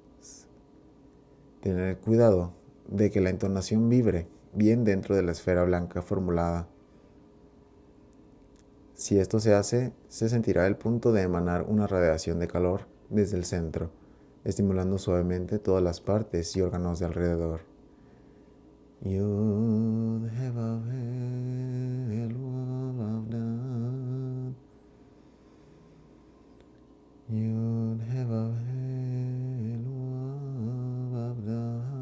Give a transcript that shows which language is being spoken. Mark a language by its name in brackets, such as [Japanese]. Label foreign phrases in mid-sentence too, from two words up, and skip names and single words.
[Spanish] Tener cuidado de que la entonación vibre bien dentro de la esfera blanca formulada. Si esto se hace, se sentirá el punto de emanar una radiación de calor desde el centro, estimulando suavemente todas las partes y órganos de alrededor. [Hebrew] יוד-הא-ואו-הא אלוה ודעה. יוד-הא-ואו-הא אלוה ודעה.